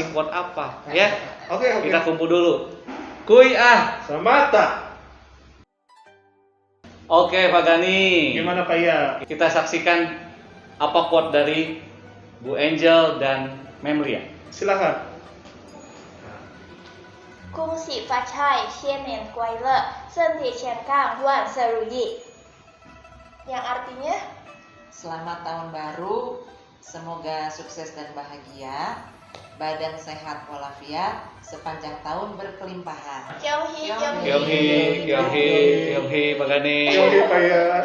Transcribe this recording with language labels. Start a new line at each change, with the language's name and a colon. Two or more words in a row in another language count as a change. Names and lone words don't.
Indonesian: kasih quote apa ya. Oke. Kita kumpul dulu. Kuy ah. Samata. Oke Pak Gani. Gimana Pak ya? Kita saksikan apa quote dari Bu Angel dan Memlia. Silakan.
Chinese: 恭喜发财，新年快乐，身体健康，万事如意.
Indonesian: Yang artinya Selamat tahun baru, semoga sukses dan bahagia, badan sehat walafiat, sepanjang tahun berkelimpahan. Kyonghi, Kyonghi, Kyonghi, Kyonghi Pak Gani. Oke Pak ya.